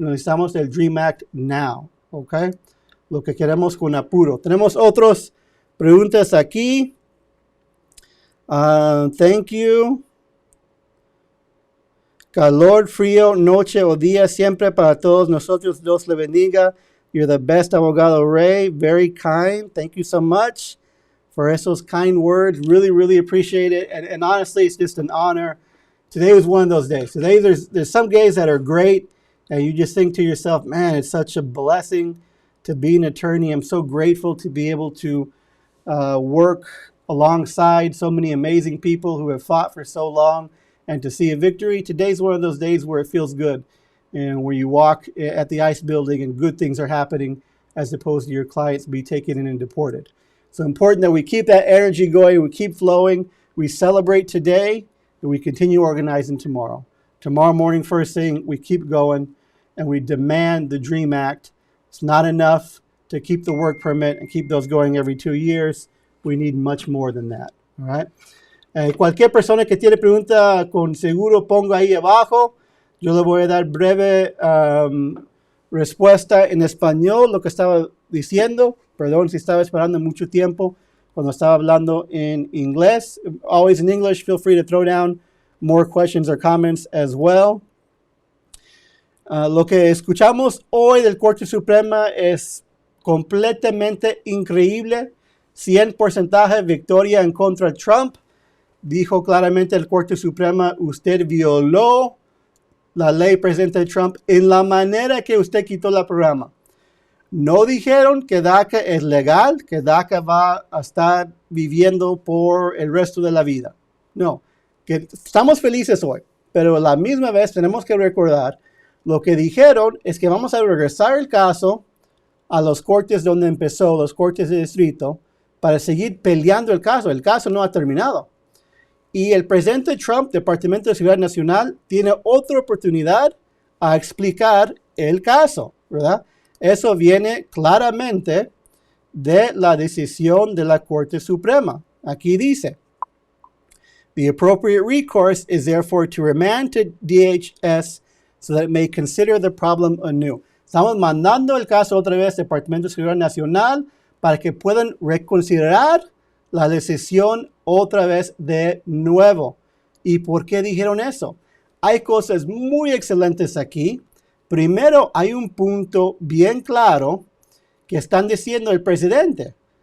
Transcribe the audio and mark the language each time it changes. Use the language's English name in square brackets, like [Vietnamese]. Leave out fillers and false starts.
[Spanish] Necesitamos el Dream Act now. ¿Ok? Lo que queremos con apuro. Tenemos otras preguntas aquí. [English] Thank you. [Spanish] Calor, frío, noche o día, siempre para todos nosotros. Dios le bendiga. [English] You're the best abogado, Ray. Very kind. Thank you so much for [Spanish] esos [English] kind words. Really, really appreciate it. And honestly, it's just an honor. Today was one of those days. Today, there's some days that are great, and you just think to yourself, man, it's such a blessing to be an attorney. I'm so grateful to be able to work alongside so many amazing people who have fought for so long and to see a victory. Today's one of those days where it feels good and where you walk at the ICE building and good things are happening as opposed to your clients be taken in and deported. So important that we keep that energy going, we keep flowing, we celebrate today, and we continue organizing tomorrow. Tomorrow morning, first thing, we keep going and we demand the DREAM Act. It's not enough to keep the work permit and keep those going every 2 years. We need much more than that. All right. [Spanish] Cualquier persona que tiene pregunta, con seguro ponga ahí abajo. Yo le voy a dar breve respuesta en español, lo que estaba diciendo. Perdón si estaba esperando mucho tiempo cuando estaba hablando en inglés. [English] Always in English. Feel free to throw down more questions or comments as well. [Spanish] Lo que escuchamos hoy del Corte Suprema es completamente increíble. 100% victoria en contra de Trump. Dijo claramente el Corte Suprema, usted violó la ley presidente Trump en la manera que usted quitó el programa. No dijeron que DACA es legal, que DACA va a estar viviendo por el resto de la vida. No, que estamos felices hoy, pero a la misma vez tenemos que recordar lo que dijeron es que vamos a regresar el caso a los cortes donde empezó, los cortes de distrito, para seguir peleando el caso. El caso no ha terminado. Y el presidente Trump, Departamento de Seguridad Nacional, tiene otra oportunidad a explicar el caso, ¿verdad? Eso viene claramente de la decisión de la Corte Suprema. Aquí dice, [English] the appropriate recourse is therefore to remand to DHS so that it may consider the problem anew. [Spanish] Estamos mandando el caso otra vez al Departamento de Seguridad Nacional para que puedan reconsiderar la decisión otra vez de nuevo. ¿Y por qué dijeron eso? Hay cosas muy excelentes aquí. Primero, hay un punto bien claro que están diciendo el presidente.